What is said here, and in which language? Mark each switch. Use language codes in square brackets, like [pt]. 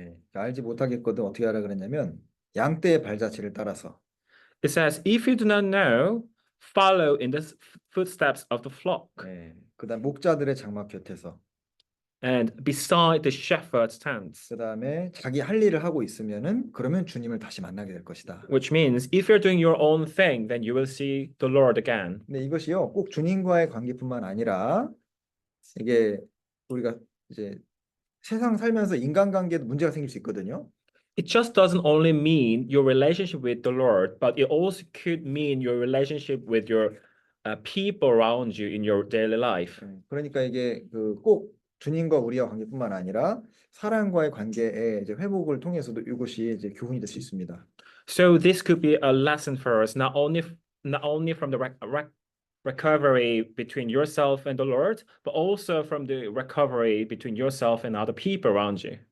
[ko] 예, 알지 못하겠거든 어떻게 하라 그랬냐면 양떼의 발자취를 따라서. [en] It says, if you do not know, follow in the footsteps of the flock. [ko] 예, 그다음 목자들의 장막 곁에서. [en] And beside the shepherd's tents. [ko] 그다음에 자기 할 일을 하고 있으면은 그러면 주님을 다시 만나게 될 것이다. [en] Which means if you're doing your own thing, then you will see the Lord again. [ko] 근데 이것이요 꼭 주님과의 관계뿐만 아니라 이게 우리가 이제 세상 살면서 인간관계도 문제가 생길 수 있거든요. [en] It just doesn't only mean your relationship with the Lord, but it also could mean your relationship with your people around you in your daily life. [ko] 그러니까 이게 꼭 주님과 우리와 관계뿐만 아니라 사람과의 관계의 이제 회복을 통해서도 이것이 이제 교훈이 될 수 있습니다. [en] So this could be a lesson for us, not only from the recovery between yourself and the Lord, but also from the recovery between yourself and other people around you.